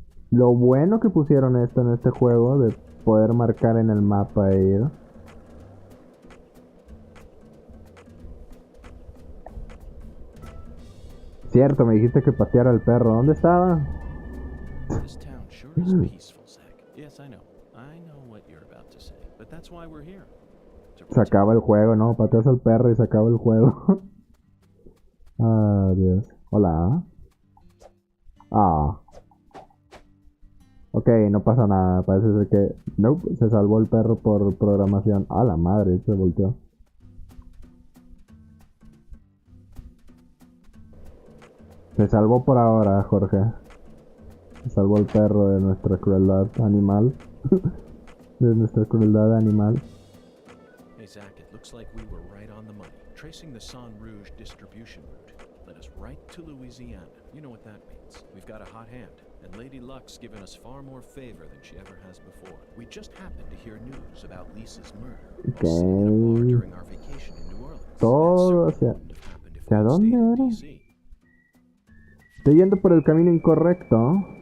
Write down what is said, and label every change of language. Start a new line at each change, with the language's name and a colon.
Spanish: Lo bueno que pusieron esto en este juego de poder marcar en el mapa e ir. Cierto, me dijiste que pateara al perro. ¿Dónde estaba?
English: This town sure is peaceful, Zach. Yes, I know. I know what you're about to say, but that's why we're here.
Spanish: Se acaba el juego, ¿no? Pateas al perro y se acaba el juego. Ah, Dios. Hola. Ah. Ok, no pasa nada. Parece ser que... Nope, se salvó el perro por programación. Ah, la madre, se volteó. Se salvó por ahora, Jorge. Se salvó el perro de nuestra crueldad animal. De nuestra crueldad animal.
English: Hey, Zach, it looks like we were right on the money. Tracing the San Rouge distribution route led us right to Louisiana. You know what that means. We've got a hot hand, and Lady Luck's given us far more favor than she ever has before. We just happened to hear news about Lisa's murder while sitting at a bar during our vacation in New Orleans.
Spanish: Todo hacia... ¿Hacia dónde era? Estoy yendo por el camino incorrecto.